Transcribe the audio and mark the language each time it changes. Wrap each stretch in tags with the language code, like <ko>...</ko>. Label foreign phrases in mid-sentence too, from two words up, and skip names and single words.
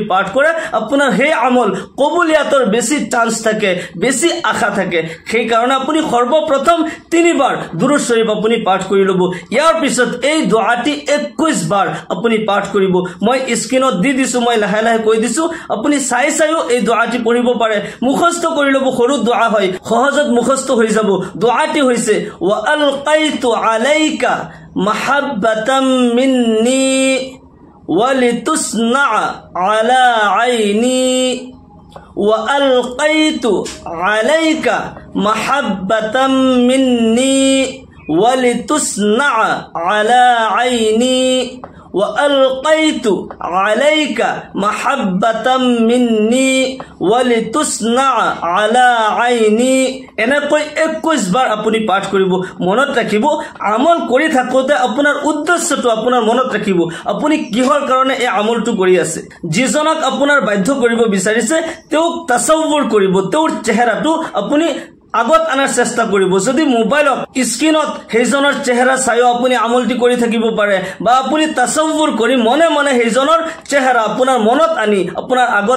<as>পাঠ কৰে আপোনাৰ সেই আমল কবুলিয়াতৰ বেছি চান্স থাকে বেছি আশা থাকে সেই কাৰণে আপুনি সৰ্বপ্ৰথম 3 বাৰ দুৰুদ শৰীফ আপুনি পাঠ কৰি লব ইয়াৰ পিছত এই দোয়াটি 21 বাৰ আপুনি পাঠ কৰিব মই স্ক্ৰিনত দি দিছো মই লাহে লাহে কৈ দিছো আপুনি চাইও এই দোয়াটি পঢ়িব পাৰে মুখস্থ কৰি লব সৰু দোয়া হয় সহজত মুখস্থ হৈ যাব দোয়াটি হৈছে</as> <ar>ওয়া ألقيت عليك محبة مني ولتصنع على عيني وألقيت عليك محبة مني ولتصنع على عيني وألقيت عليك محبة مني ولتصنع على عيني</ar> <as>এনেকৈ 21 বাৰ আপুনি পাঠ কৰিব মনত ৰাখিব আমল কৰি থাকোতে আপোনাৰ উদ্দেশ্যটো আপোনাৰ মনত ৰাখিব আপুনি কিহৰ কাৰণে এই আমলটো কৰি আছে যিজনক আপোনাৰ বাধ্য কৰিব বিচাৰিছে তেওঁক তাসাউৰ কৰিব তেওঁৰ চেহেৰাটো আপুনি আগত আনাৰ চেষ্টা কৰিব যদি মোবাইলত স্ক্ৰিনত সেইজনৰ চেহেৰা চাইও আপুনি আমলটি কৰি থাকিব পাৰে বা আপুনি তাসাউৰ কৰি মনে মনে সেইজনৰ চেহেৰা আপোনাৰ মনত আনি আপোনাৰ আগত</as>